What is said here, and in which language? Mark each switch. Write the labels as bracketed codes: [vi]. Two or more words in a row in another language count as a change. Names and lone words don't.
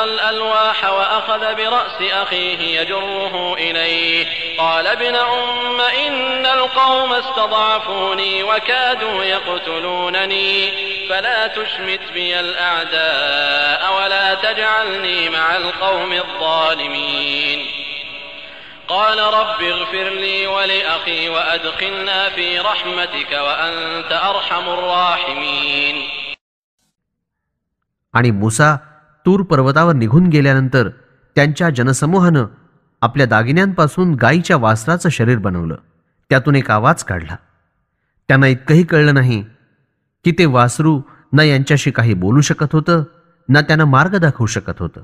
[ar] الألواح وأخذ برأس أخيه يجره إليه قال ابن أم إن القوم استضعفوني وكادوا يقتلونني فلا تشمت بي الأعداء ولا تجعلني مع القوم الظالمين قال رب اغفر لي ولأخي وأدخلنا في رحمتك وأنت أرحم الراحمين. [mr] आणि मूसा तूर पर्वतावर निघून गेल्यानंतर त्यांच्या जनसमूहानं आपल्या दागिन्यांपासून गायीच्या वासराचं शरीर बनवलं. त्यातून एक आवाज काढला. त्यांना इतकंही कळलं नाही की ते वासरू न यांच्याशी काही बोलू शकत होतं ना त्यांना मार्ग दाखवू शकत होतं.